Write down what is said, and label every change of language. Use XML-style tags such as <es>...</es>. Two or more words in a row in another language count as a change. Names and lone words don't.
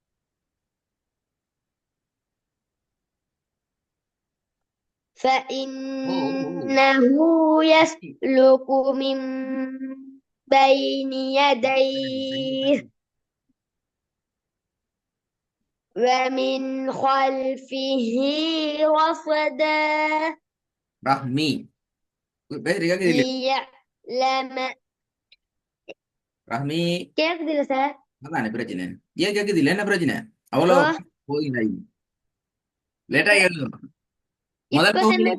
<ar>ஓ ஓ فإنه يسلك من بين يديه ومن خلفه رصدا</ar> <ta>ரஹ்மி பேர் கேக்குது இல்ல?</ta> <ar>ليعلم.</ar> <ta>ரஹ்மி கேக்குது இல்ல சார்? அதானே பிரச்சனை. ஏன் கேக்குது இல்ல, என்ன பிரச்சனை? அவ்வளோ இப்போ போதுங்க. லேட்டா எழுதணும். முதல் இப்ப பகுதியிலே</ta>